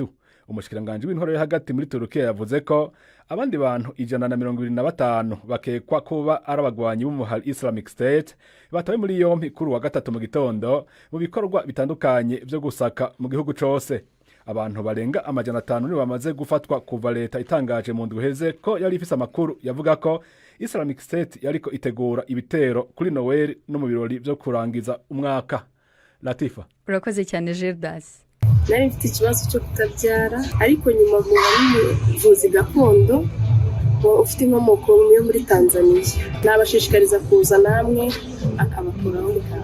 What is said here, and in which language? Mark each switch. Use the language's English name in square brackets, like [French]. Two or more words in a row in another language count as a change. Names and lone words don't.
[Rundi] Umushikiranganje w'intwaro yo hagati muri Turukiya yavuze ko abandi bantu 125 bakekwa kuba ari abagwanyi b'umuhari Islamic State batawe muri yompi kuri wa gatatu mu gitondo mu bikorwa bitandukanye byo gusaka mu gihugu cose. abantu barenga 500 nibo bamaze gufatwa kuva leta itangaje mu ndwi heze ko yari ifise amakuru yavuga ko Islamic State yariko itegura ibitero kuri Noel no mu birori byo kurangiza umwaka. Latifa, urakoze cyane Gerdas. [Kinyarwanda] Nari mfite ikibazo cyo kutabyara ariko nyuma muvuzi gakondo ufite inkomoko yo muri Tanzania nabashishikariza kuza namwe akabakuraho mukaka.